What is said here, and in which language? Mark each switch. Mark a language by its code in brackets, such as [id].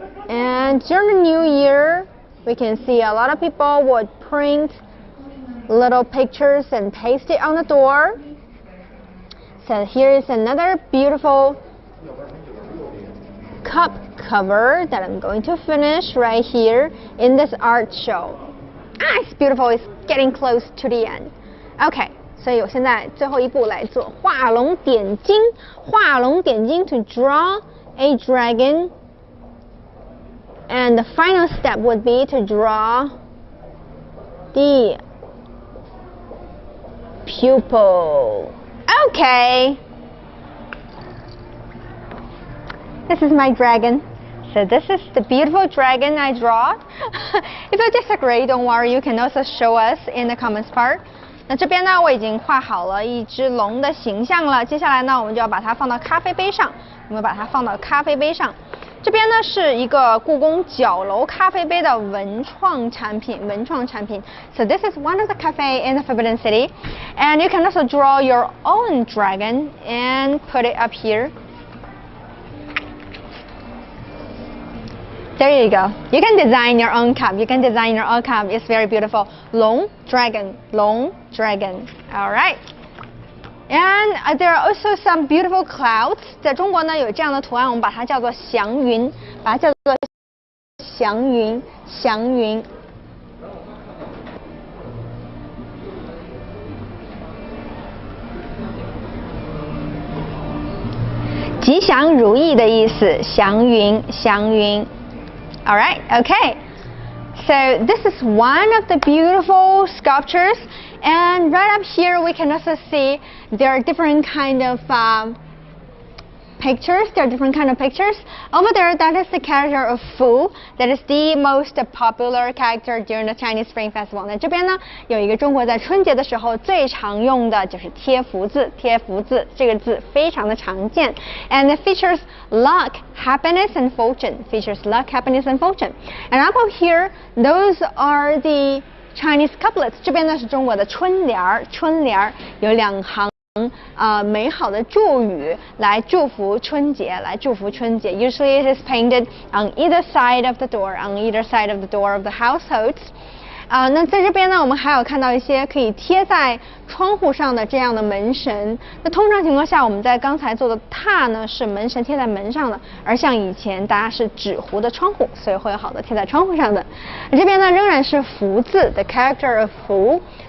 [en] And during the New Year, we can see a lot of people would print little pictures and paste it on the door. So here is another beautiful cup cover that I'm going to finish right here in this art show. Ah, it's beautiful. It's getting close to the end. [zh] Okay, 所以我现在最后一步来做画龙点睛。 [en] 画龙点睛 to draw a dragon, and the final step would be to draw the pupil. Okay. This is my dragon. So this is the beautiful dragon I draw. If you disagree, don't worry. You can also show us in the comments part. [zh] 那这边呢，我已经画好了一只龙的形象了。接下来呢，我们就要把它放到咖啡杯上。我们把它放到咖啡杯上。这边呢是一个故宫角楼咖啡杯的文创产品。 [en] So this is one of the cafe in the Forbidden City, and you can also draw your own dragon and put it up here. There you go. You can design your own cup. It's very beautiful. 龙 dragon. All right. And there are also some beautiful clouds. [zh] 在中国呢有这样的图案，我们把它叫做祥云，祥云。吉祥如意的意思，祥云。All right, okay. [en] So this is one of the beautiful sculptures, and right up here we can also see there are different kind of pictures. Over there, that is the character of Fu. That is the most popular character during the Chinese Spring Festival. [zh] 那这边呢，有一个中国在春节的时候最常用的就是贴福字。这个字非常的常见 [en] ，and it features luck, happiness, and fortune. And up here, those are the Chinese couplets. [zh] 这边呢是中国的春联儿，有2行。美好的祝语来祝福春节。 [en] Usually it is painted on either side of the door of the households. [zh] 那在这边呢，我们还有看到一些可以贴在窗户上的这样的门神。那通常情况下，我们在刚才做的榻呢是门神贴在门上的，而像以前大家是纸糊的窗户，所以会有好多贴在窗户上的。这边呢仍然是福字 [en] the character of Fu.